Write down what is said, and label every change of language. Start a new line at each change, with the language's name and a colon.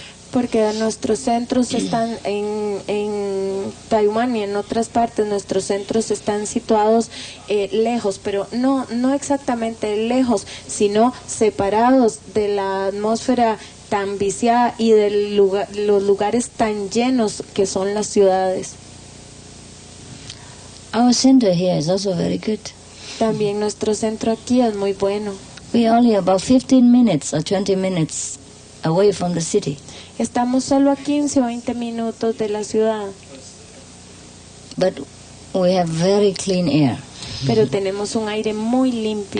Spanish: Porque nuestros centros están en Taiwán y en otras partes, nuestros centros están situados lejos, pero no exactamente lejos, sino separados de la atmósfera tan viciada y de los lugares tan llenos que son las ciudades.
English: Our center here is also very good.
Spanish: También nuestro centro aquí es muy bueno.
English: We are only about 15 minutes or 20 minutes away from the city.
Spanish: Estamos solo a 15 o 20 minutos de la ciudad.
English: But we have very clean air.
Spanish: pero tenemos un aire muy limpio.